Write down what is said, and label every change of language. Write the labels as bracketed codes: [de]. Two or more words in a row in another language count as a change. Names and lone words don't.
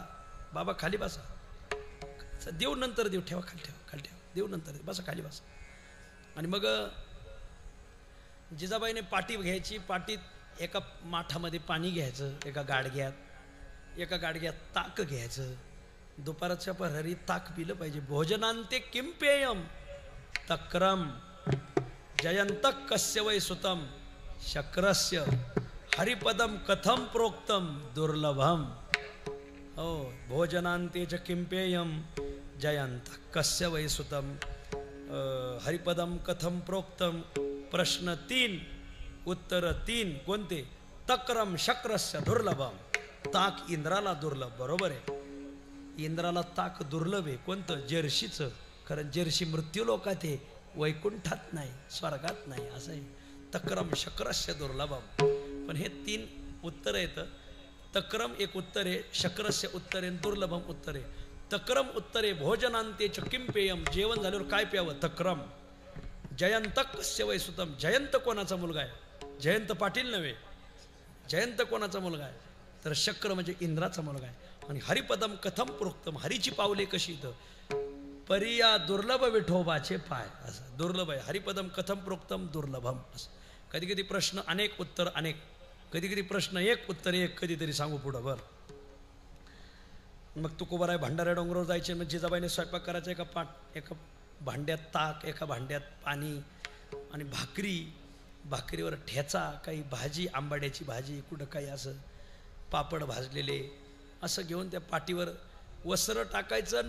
[mr] बाबा खाली बसा, देव नंतर देव, ठेवा खाली ठेवा, देव नंतर देव, बसा खाली बसा. आणि मग जिजाबाईने पाटी घ्यायची. पाटीत एका माठामध्ये पाणी घ्यायचं, एका गाडग्यात ताक घ्यायचं. दुपारच्या प्रहरी ताक पिलं पाहिजे. [sa] भोजनांते किं पेयम तक्रम जयंतक कस्य वै सुतम शक्रस्य हरिपदम कथम प्रोक्तम दुर्लभम. हो, भोजनांते च किं पेयम जयंतक कस्य वै सुतम हरिपदम कथम प्रोक्तम. [mr] प्रश्न 3 उत्तर 3 कोणते? [sa] तक्रम शक्रस्य दुर्लभम. [mr] ताक इंद्राला दुर्लभ. बरोबर आहे, इंद्राला ताक दुर्लभ आहे. कोणतं? जर्शीचं. कारण जर्शी मृत्यू लोकात आहे, वैकुंठात नाही, स्वर्गात नाही. असं आहे. [sa] तक्रम शक्रस्य दुर्लभम. [mr] पण हे 3 उत्तर आहेत. तक्रम एक उत्तर आहे, शक्रस्य उत्तर आहे, दुर्लभम उत्तर आहे. तक्रम उत्तर आहे [sa] भोजनांते च किं पेयम. [mr] जेवण झाल्यावर काय प्यावं? [sa] तक्रम. जयंतक कस्य वै सुतम. [mr] जयंत कोणाचा मुलगा आहे? जयंत पाटील नव्हे. जयंत कोणाचा मुलगा आहे? तर शक्र म्हणजे इंद्राचा मुलगा आहे. [sa] आणि हरिपदम कथम प्रोक्तम. [mr] हरीची पावले कशी? इथं परिया दुर्लभ विठोबाचे पाय. असं दुर्लभ आहे. [sa] हरिपदम कथम प्रोक्तम दुर्लभम. [mr] असं कधी कधी प्रश्न अनेक उत्तर अनेक, कधी कधी प्रश्न एक उत्तर एक, कधीतरी सांगू पुढं. बरं, मग तुकोबराय भंडाऱ्या डोंगरावर जायचे. मग जिजाबाईने स्वयंपाक करायचा. एका भांड्यात ताक, एका भांड्यात पाणी आणि भाकरीवर ठेचा, काही भाजी, आंबाड्याची भाजी, कुठं काही असं पापड भाजलेले, असं घेऊन त्या पाटीवर वस्त्र टाकायचं.